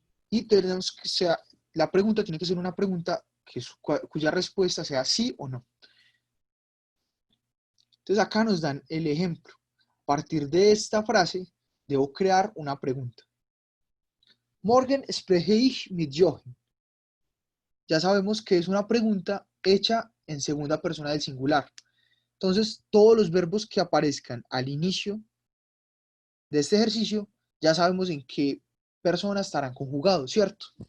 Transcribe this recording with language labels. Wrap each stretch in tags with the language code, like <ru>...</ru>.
<es>Y tenemos que sea, la pregunta tiene que ser una pregunta cuya respuesta sea sí o no. Entonces acá nos dan el ejemplo. A partir de esta frase, debo crear una pregunta.</es> <de>Morgen spreche ich mit Jochen.</de> <es>Ya sabemos que es una pregunta hecha en segunda persona del singular. Entonces, todos los verbos que aparezcan al inicio de este ejercicio, ya sabemos en qué persona estarán conjugados, ¿cierto?</es>